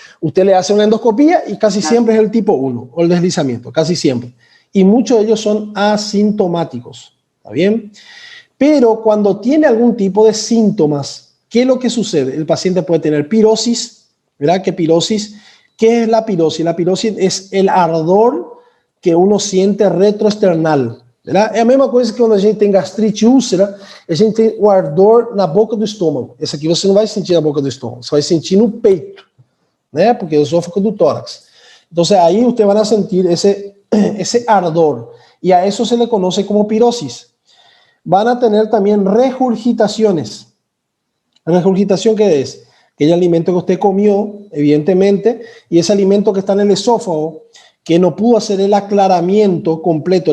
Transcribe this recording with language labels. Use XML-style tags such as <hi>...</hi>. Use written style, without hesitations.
<es>Usted le hace una endoscopía y casi siempre es el tipo 1 o el deslizamiento, casi siempre. Y muchos de ellos son asintomáticos. ¿Está bien? Pero cuando tiene algún tipo de síntomas, ¿qué es lo que sucede? El paciente puede tener pirosis, ¿verdad? ¿Qué es la pirosis? La pirosis es el ardor que uno siente retroesternal, ¿verdad?</es> <pt>É a mesma coisa que quando a gente tem gastrite úlcera, a gente tem o ardor na boca do estômago. Esse aqui você não vai sentir na boca do estômago, você vai sentir no peito, né? Porque é o esófago do tórax.</pt> <es>Entonces ahí usted van a sentir ese ardor y a eso se le conoce como pirosis. Van a tener también regurgitaciones. ¿Regurgitación qué es? Aquel alimento que usted comió, evidentemente, y ese alimento que está en el esófago, que no pudo hacer el aclaramiento completo.</es>